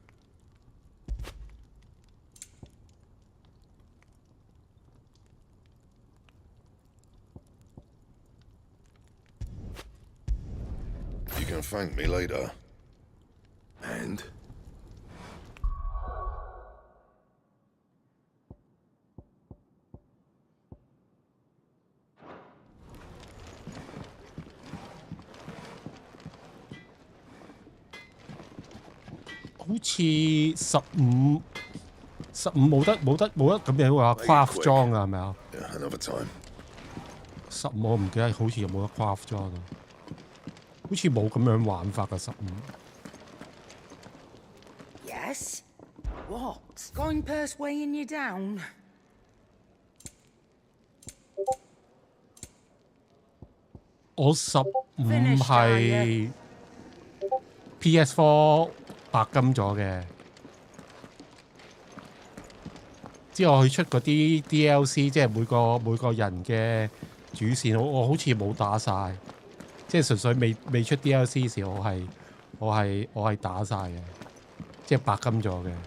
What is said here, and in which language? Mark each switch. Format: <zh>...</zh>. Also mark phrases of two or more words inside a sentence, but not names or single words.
<en>You can thank me later. And?</en> <yue>好似15冇得咁樣話 craft 裝啊，係咪啊</yue> <en>？Another time.</en> <yue>15 我唔記得，好似有冇得 craft 裝啊？好似冇咁樣玩法㗎15。</yue> <en>Yes? What's going purse weighing you down?</en> <yue>我15係 PS4 白金咗嘅，之後佢出嗰啲 DLC， 即係每個人嘅主線，我好似冇打晒，即係純粹未出 DLC 時，我係打晒嘅，即係白金咗嘅。</yue>